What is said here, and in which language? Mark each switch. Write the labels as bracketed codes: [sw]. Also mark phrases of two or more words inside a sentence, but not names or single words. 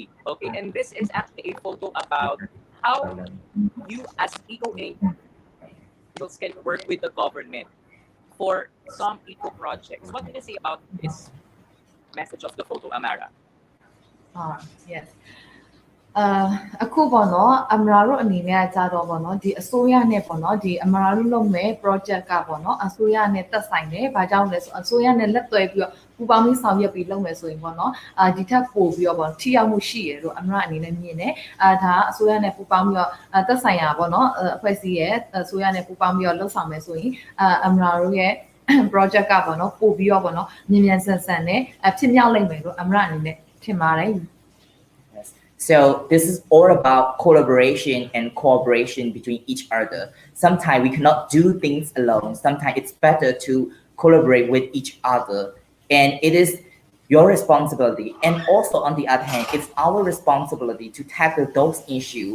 [en] Okay, and this is actually a photo about how you as eco angels can work with the government for some eco projects. What can you say about this message of the photo, Amara? Yes. [my] အခုပေါ့နော်အမရာတို့အနေနဲ့ကြာတော့ပေါ့နော်ဒီအစိုးရနဲ့ပေါ့နော်ဒီအမရာတို့လုပ်မဲ့ project ကပေါ့နော်အစိုးရနဲ့သက်ဆိုင်တယ်ဘာကြောင့်လဲဆိုအစိုးရနဲ့လက်တွဲပြီးတော့ပူပေါင်းပြီးဆောင်ရွက်ပြီးလုပ်မယ်ဆိုရင်ပေါ့နော်ဒီထက်ပိုပြီးတော့ပေါ့ထိရောက်မှုရှိရလို့အမရာအနေနဲ့မြင်တယ်ဒါအစိုးရနဲ့ပူပေါင်းပြီးတော့သက်ဆိုင်ရာပေါ့နော်အဖွဲ့အစည်းရဲ့အစိုးရနဲ့ပူပေါင်းပြီးတော့လုပ်ဆောင်မယ်ဆိုရင်အမရာတို့ရဲ့ project ကပေါ့နော်ပို့ပြီးတော့ပေါ့နော်မြန်မြန်ဆန်ဆန်နဲ့ဖြစ်မြောက်လိမ့်မယ်လို့အမရာအနေနဲ့ထင်ပါတယ် [en] So this is all about collaboration and cooperation between each other. Sometimes we cannot do things alone. Sometimes it's better to collaborate with each other. And it is your responsibility. And also on the other hand, it's our responsibility to tackle those issues.